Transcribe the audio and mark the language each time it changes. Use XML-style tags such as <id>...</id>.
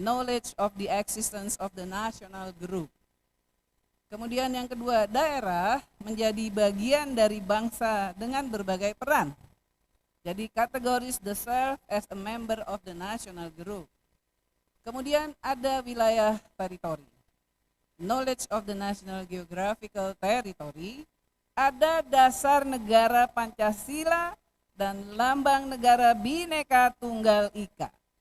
<en>Knowledge of the existence of the national group.</en> <id>Kemudian yang kedua, daerah menjadi bagian dari bangsa dengan berbagai peran. Jadi</id> <en>categories the self as a member of the national group.</en> <id>Kemudian ada wilayah teritori.</id> <en>Knowledge of the national geographical territory.</en> <id>Ada dasar negara Pancasila dan lambang negara Bhinneka Tunggal Ika.</id>